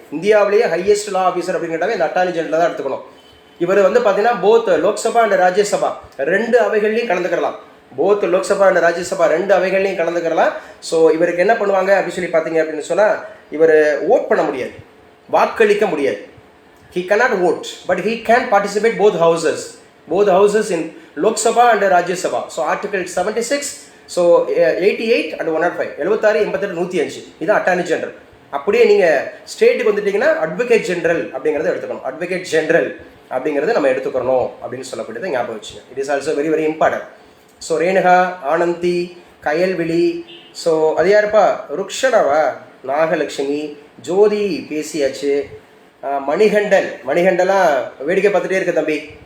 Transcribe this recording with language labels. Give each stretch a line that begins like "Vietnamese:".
Tamil: இந்தியாவிலேயே ஹையஸ்ட் லா ஆஃபீஸர் அப்படிங்கிறதாவே இந்த attorney general தான் எடுத்துக்கணும். இவர் வந்து பார்த்தீங்கன்னா போத் லோக்சபா அண்ட் ராஜ்யசபா 2 அவைகள்லையும் கலந்துக்கலாம். போத் லோக்சபா அண்ட் ராஜ்யசபா 2 அவைகள்லையும் கலந்துக்கலாம். ஸோ இவருக்கு என்ன பண்ணுவாங்க அப்படின்னு சொல்லி பார்த்தீங்க அப்படின்னு சொன்னால், இவர் ஓட் பண்ண முடியாது, வாக்களிக்க முடியாது.
English: He cannot vote, but he can participate both houses in Lok Sabha and Rajya Sabha. So Article 76, so 88 and 105, 76, 88, 105 இது attorney general.
Tamil: அப்படியே நீங்கள் ஸ்டேட்டுக்கு வந்துட்டீங்கன்னா அட்வொகேட் ஜெனரல் அப்படிங்கிறத எடுத்துக்கணும். அட்வொகேட் ஜெனரல் அப்படிங்கிறத நம்ம எடுத்துக்கணும் அப்படின்னு சொல்லக்கூடியதை ஞாபகம் வச்சுங்க.
English: It is also very very important.
Tamil: So Renuka, Anandhi, Kayalvizhi, so அது யாருப்பா? ருக்ஷனாவா? நாகலட்சுமி, ஜோதி பேசியாச்சு. மணிகண்டன்லாம் வேடிக்கை பார்த்துட்டே இருக்கு தம்பி.